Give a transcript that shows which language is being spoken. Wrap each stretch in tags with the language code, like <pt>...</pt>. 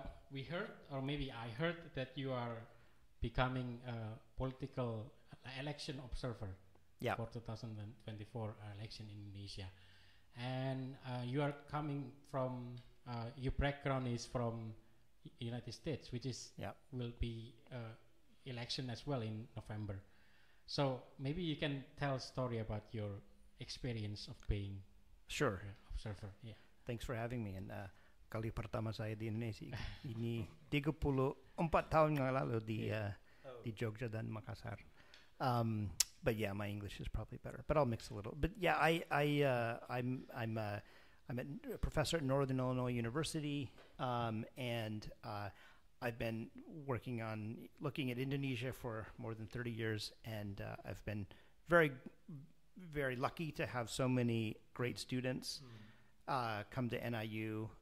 <en>we heard, or maybe I heard, that you are becoming a political election observer for 2024 election in Indonesia, and you are coming from your background is from United States, which is will be election as well in November. So maybe you can tell a story about your experience of being observer. Yeah. Thanks for having me.</en> <id>And kali pertama saya di Indonesia ini 34 tahun yang lalu di Jogja dan Makassar.</id> <en>But yeah, my English is probably better, but I'll mix a little. But yeah, I'm a professor at Northern Illinois University, and I've been working on looking at Indonesia for more than 30 years, and I've been very, very lucky to have so many great students come to NIU.</en>